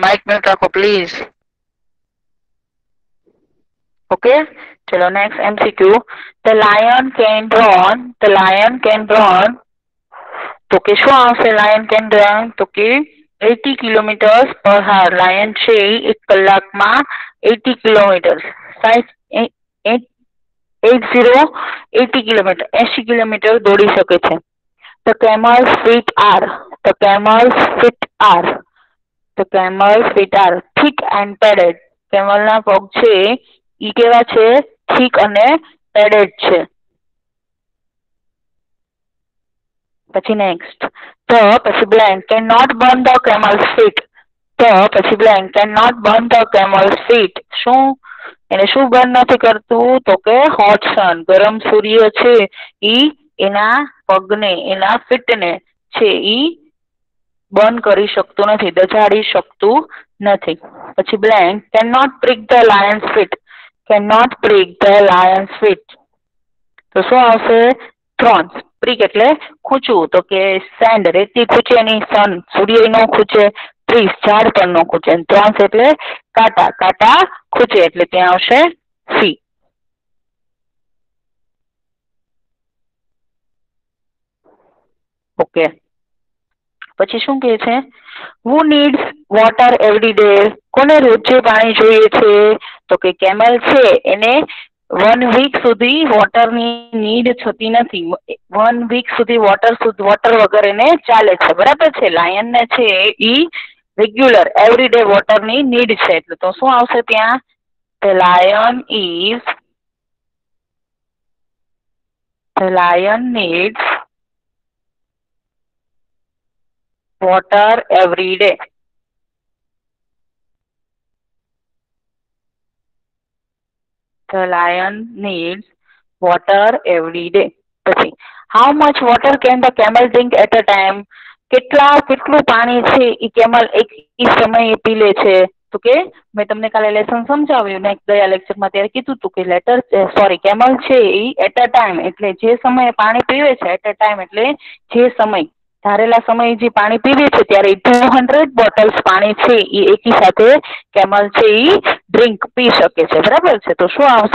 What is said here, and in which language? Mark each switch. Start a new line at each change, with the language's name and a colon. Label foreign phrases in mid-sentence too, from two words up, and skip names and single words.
English: mic mute
Gujarati: રાખો પ્લીઝ. ઓકે, ચલો
English: next MCQ. The lion can run. The lion can run.
Gujarati: તો કે શું આવશે?
English: lion can run
Gujarati: તો કે
English: 80 kilometre per hour.
Gujarati: લાયન છે 1 કલાકમાં 80 કિલોમીટર 80 કિલોમીટર 80 કિલોમીટર દોડી શકે છે.
English: The camel's feet are. The camel's feet are. The camel's feet are thick and padded.
Gujarati: કેમલના પગ છે ઈ કેવા છે? thick અને padded છે. પછી નેક્સ્ટ.
English: The પછી blank cannot burn the camel's feet. The પછી blank cannot burn the camel's feet.
Gujarati: શું એને શું બર્ન નથી કરતું? તો કે
English: hot sun.
Gujarati: ગરમ સૂર્ય છે ઈ એના પગને એના ફીટને છે ઈ બર્ન કરી શકતું નથી, દઝાડી શકતું નથી.
English: પછી blank cannot prick the lion's feet. Cannot prick the lion's feet.
Gujarati: તો શું આવશે? thorns. prick એટલે ખૂંચવું. તો કે sand રેતી ખૂંચે નહીં, sun સૂર્ય નો ખૂંચે, trees ઝાડ પર નો ખૂંચે. thorns એટલે કાંટા, કાંટા ખૂંચે એટલે ત્યાં આવશે C. ઓકે, પછી શું કહે છે?
English: Who needs water every day?
Gujarati: કોને રોજે પાણી જોઈએ છે? તો કે કેમલ છે એને 1 વીક સુધી વોટરની નીડ થતી નથી. 1 વીક સુધી વોટર વગર એને ચાલે છે. બરાબર છે. લાયન ને છે ઈ
English: regular every day
Gujarati: વોટરની નીડ છે. એટલે તો શું આવશે ત્યાં?
English: The lion needs water every day. The lion needs water every day. પછી how much water can the camel drink at a time?
Gujarati: કેટલું પાણી છે ઈ કેમલ એક સમયે પી લે છે? તો કે મેં તમને કાલે લેસન સમજાવ્યું ને ગયા લેક્ચરમાં ત્યારે કીધું હતું કે કેમલ છે ઈ
English: at a time
Gujarati: એટલે જે સમયે પાણી પીવે છે,
English: at a time
Gujarati: એટલે જે સમય ધારેલા સમયે જે પાણી પીવે છે ત્યારે 200 બોટલ્સ પાણી છે ઈ એકી સાથે કેમલ છે ઈ ડ્રિંક પી શકે છે. બરાબર છે. તો શું આવશે?